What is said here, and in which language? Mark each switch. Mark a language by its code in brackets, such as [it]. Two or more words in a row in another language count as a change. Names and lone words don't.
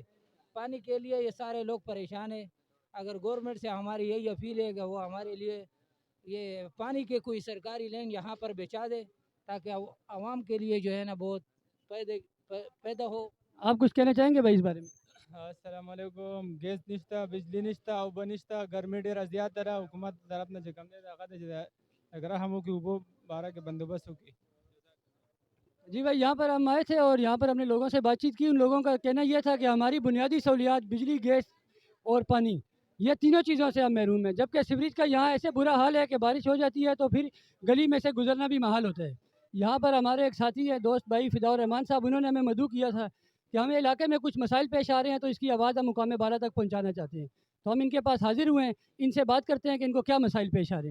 [ur] پانی کے لیے یہ سارے لوگ پریشان ہیں۔ اگر گورنمنٹ سے ہماری یہی اپیل ہے کہ وہ ہمارے لیے یہ پانی کے کوئی سرکاری لین یہاں پر بچا دے، تاکہ عوام کے لیے جو ہے نا بہت پیدا ہو۔ آپ کچھ کہنا چاہیں گے بھائی اس بارے میں؟ [ar] السلام علیکم، [ps] گیس نشتا، بجلی نشتا، اوبه نشتا، گرمی ډیره زیاته ده، حکومت طرف نه چې کوم دی هغه د چې اگر هم وکړي اوبه باره کې بندوبست وکړي۔ [ur] جی بھائی یہاں پر ہم آئے تھے اور یہاں پر ہم نے لوگوں سے بات چیت کی، ان لوگوں کا کہنا یہ تھا کہ ہماری بنیادی سہولیات بجلی، گیس اور پانی، یہ تینوں چیزوں سے ہم محروم ہیں، جبکہ سیوریج کا یہاں ایسے برا حال ہے کہ بارش ہو جاتی ہے تو پھر گلی میں سے گزرنا بھی محال ہوتا ہے۔ یہاں پر ہمارے ایک ساتھی ہے، دوست بھائی فدا الرحمان صاحب، انہوں نے ہمیں مدعو کیا تھا کہ ہمیں علاقے میں کچھ مسائل پیش آ رہے ہیں تو اس کی آواز ہم مقام بالا تک پہنچانا چاہتے ہیں، تو ہم ان کے پاس حاضر ہوئے ہیں، ان سے بات کرتے ہیں کہ ان کو کیا مسائل پیش آ رہے ہیں۔